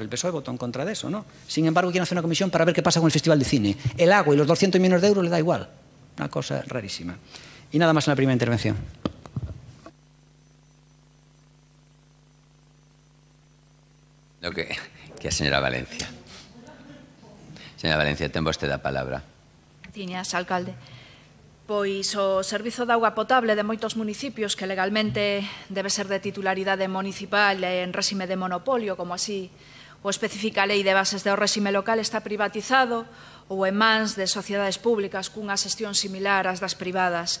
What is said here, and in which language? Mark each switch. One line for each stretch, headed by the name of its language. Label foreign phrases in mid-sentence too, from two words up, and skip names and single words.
Spanish: El PSOE votó en contra de eso, ¿no? Sin embargo, quieren hacer una comisión para ver qué pasa con el Festival de Cine. El agua y los 200 millones de euros le da igual. Una cosa rarísima. Y nada más en la primera intervención. Lo que a señora Valencia.
Galician: Señora Valencia, ten vostede a palabra. Tiñas, alcalde. Pois o servizo de auga potable de moitos municipios que legalmente debe ser de titularidade municipal e en réxime de monopolio, como así o especifica a Lei de Bases do Réxime Local, está privatizado ou en mans de sociedades públicas cunha xestión similar ás das privadas.